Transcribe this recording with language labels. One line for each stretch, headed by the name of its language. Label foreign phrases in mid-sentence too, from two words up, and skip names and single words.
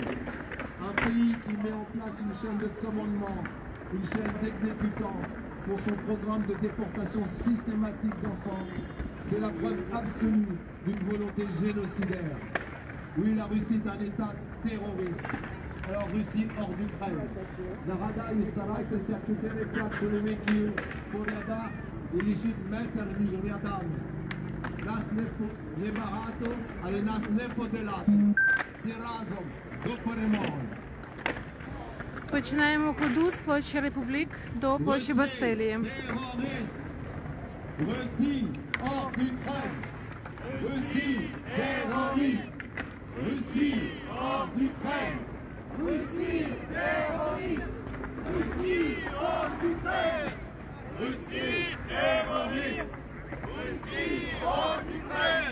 French: Un pays qui met en place une chaîne de commandement, une chaîne d'exécutants pour son programme de déportation systématique d'enfants, c'est la preuve absolue d'une volonté génocidaire. Oui, la Russie est un État terroriste. Alors Russie hors d'Ukraine.
Ukrainian: Нагадаю, старайтеся 4-5 чоловіків по рядах і лишіть метр між рядами. Нас не багато, але нас не подолати. Всі разом до перемоги. Починаємо ходу з площі Републік до площі Бастилії.
French: Russie hors d'Ukraine. Russie terroriste. Russie hors d'Ukraine. Russie terroriste! Russie hors d'Ukraine! Russie terroriste! Russie hors d'Ukraine!